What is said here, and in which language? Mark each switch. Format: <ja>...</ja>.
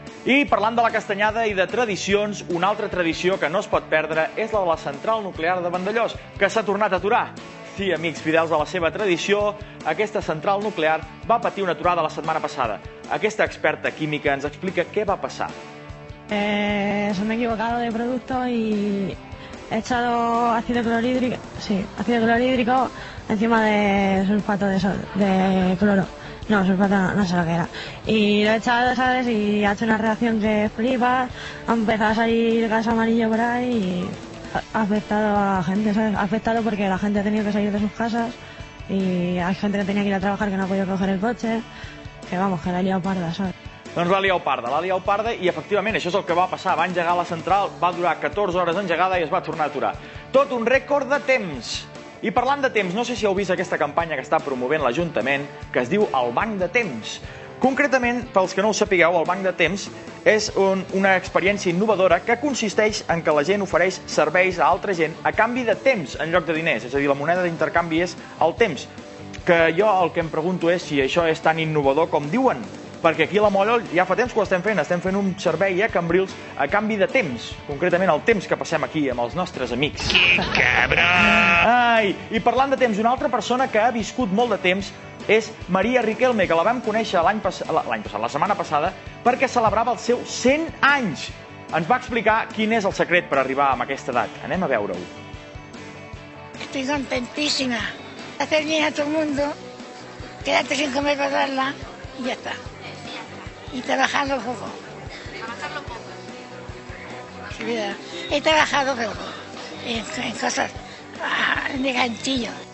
<ca>I parlant de la castanyada i de tradicions, una altra tradició que no es pot perdre és la de la central nuclear de Vandellòs, que s'ha tornat a aturar. Sí, amics, fidels a la seva tradició, aquesta central nuclear va patir una aturada la setmana passada. Aquesta experta química ens explica què va passar.</ca> <es>Se me he equivocado de producto y he echado ácido clorhídrico encima de sulfato de cloro. No, sulfato no sé lo que era. Y lo he echado, ¿sabes? Y ha hecho una reacción que flipas. Ha empezado a salir gas amarillo por ahí y ha afectado a la gente, ¿sabes? Ha afectado porque la gente ha tenido que salir de sus casas y hay gente que tenía que ir a trabajar que no ha podido coger el coche. Que vamos, que la ha liado parda, ¿sabes?</es> <ca>Doncs l'ha liat parda i efectivament això és el que va passar. Va engegar la central, va durar 14 hores engegada i es va tornar a aturar. Tot un rècord de temps. I parlant de temps, no sé si heu vist aquesta campanya que està promovent l'Ajuntament, que es diu el Banc de Temps. Concretament, pels que no ho sapigueu, el Banc de Temps és una experiència innovadora que consisteix en que la gent ofereix serveis a altra gent a canvi de temps en lloc de diners. És a dir, la moneda d'intercanvi és el temps. Que jo el que em pregunto és si això és tan innovador com diuen. Perquè aquí a la Mollol ja fa temps que ho estem fent un servei a Cambrils a canvi de temps, concretament el temps que passem aquí amb els nostres amics. Que cabró! I parlant de temps, una altra persona que ha viscut molt de temps és Maria Riquelme, que la vam conèixer la setmana passada, perquè celebrava els seus 100 anys. Ens va explicar quin és el secret per arribar a aquesta edat. Anem a veure-ho.</ca> <es>Estoy contentísima. Hacer bien a todo el mundo, quedarte sin comer para darla y ya está. Y trabajando poco. ¿Trabajarlo poco? Sí, verdad. He trabajado poco en cosas de ganchillo.</es>